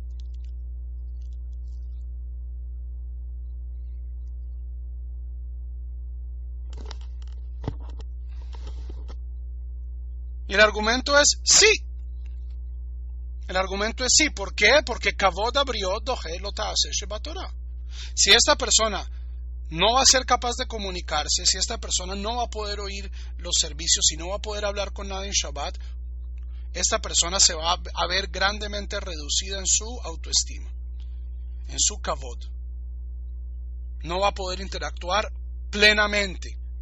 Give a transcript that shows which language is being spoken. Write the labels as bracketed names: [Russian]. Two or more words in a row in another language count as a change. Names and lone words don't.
[Spanish] Y el argumento es sí. El argumento es sí. ¿Por qué? [Hebrew] Porque כבוד הבריות דוחה לא תעשה שבתורה. [Spanish] Si esta persona no va a ser capaz de comunicarse, si esta persona no va a poder oír los servicios, si no va a poder hablar con nadie en Shabbat, esta persona se va a ver grandemente reducida en su autoestima, en su kavod. No va a poder interactuar plenamente.